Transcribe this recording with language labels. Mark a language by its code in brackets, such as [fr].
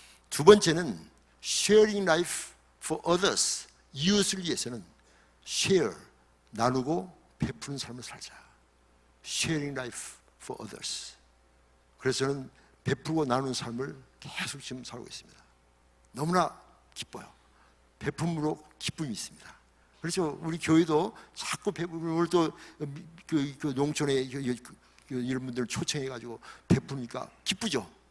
[ko] 두 번째는 [en] Sharing life for others. [ko] 이웃을 위해서는 share, 나누고 베푸는 삶을 살자. [en] Sharing life for others. [ko] 그래서 저는 베풀고 나누는 삶을 계속 지금 살고 있습니다. 너무나 기뻐요. 베품으로 기쁨이 있습니다. 그렇죠. 우리 교회도 자꾸 오늘 또 그 농촌에 이런 분들 초청해가지고 베푸니까 기쁘죠.